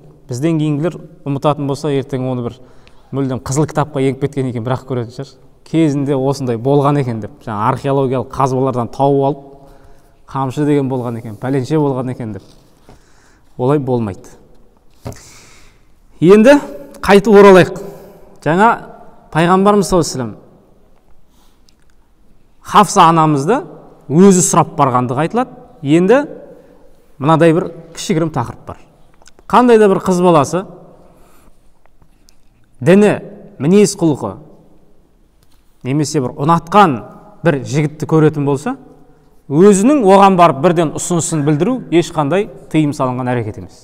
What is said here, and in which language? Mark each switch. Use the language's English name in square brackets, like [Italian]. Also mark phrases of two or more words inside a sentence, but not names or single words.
[Kazakh] Бізден кейінгілер ұмытатын болса, ертең оны бір мүлдем қызыл кітапқа еніп кеткен екен, бірақ көретін шығар. Кезінде осындай болған екен деп, жаңа археологиялық қазбалардан тауып алып, қамшы деген болған екен, пәленше болған екен деп. Олай болмайды. Енді қайтып оралайық. Жаңа пайғамбарымыз [Arabic] صلى الله عليه وسلم [Kazakh] Хафса анамызды өзі сұрап барғандығы айтылады. Енді мынадай бір кішігірім тақырып бар. Қандай да бір қыз баласы діні, мінез құлқы немесе бір ұнатқан бір жігітті көретін болса, өзінің оған барып бірден ұсынысын білдіру ешқандай тыйым салынған әрекет емес.